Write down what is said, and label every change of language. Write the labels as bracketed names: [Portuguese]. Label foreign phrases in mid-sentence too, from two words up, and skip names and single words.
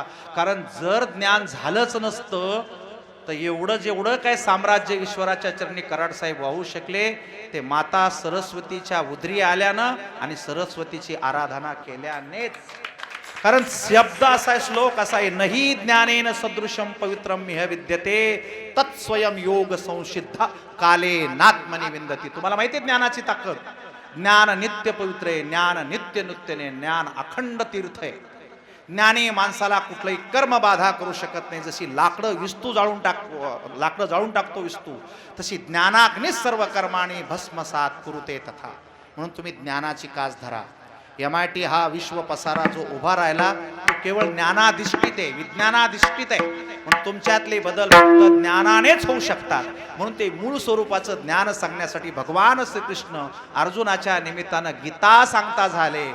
[Marathi] कारण जर ज्ञान झालंच नसतं तर जेवढं काय साम्राज्य ईश्वराच्या चरणी कराड साहेब वाहू शकले ते माता सरस्वतीच्या उदरी आल्यानं आणि सरस्वतीची आराधना केल्यानेच. कारण शब्द असा आहे, श्लोक असा आहे, [Sanskrit] नही ज्ञानेन सदृशम पवित्रम मिह विद्यते तत्स्वयं योग संसिद्ध काले नात्मनी विंदती. [Marathi] तुम्हाला माहिती आहे ज्ञानाची ताकद. ज्ञान नित्य पवित्र आहे, ज्ञान नित्य नृत्यने, ज्ञान अखंड तीर्थ आहे. ज्ञानी माणसाला कुठलंही कर्म बाधा करू शकत नाही. जशी लाकडं जाळून टाकतो विस्तू, तशी [Sanskrit] ज्ञानाग्नी सर्व कर्माणी भस्मसात कुरुते तथा. [Marathi] म्हणून तुम्ही ज्ञानाची कास धरा. MIT हा विश्व पसारा जो उभा राहिला तो केवळ ज्ञानाधिष्ठित आहे, विज्ञानाधिष्ठित आहे. म्हणून तुमच्यातले बदल फक्त ज्ञानानेच होऊ शकतात. म्हणून ते मूळ स्वरूपाचं ज्ञान सांगण्यासाठी भगवान श्रीकृष्ण अर्जुनाच्या निमित्तानं गीता सांगता झाले.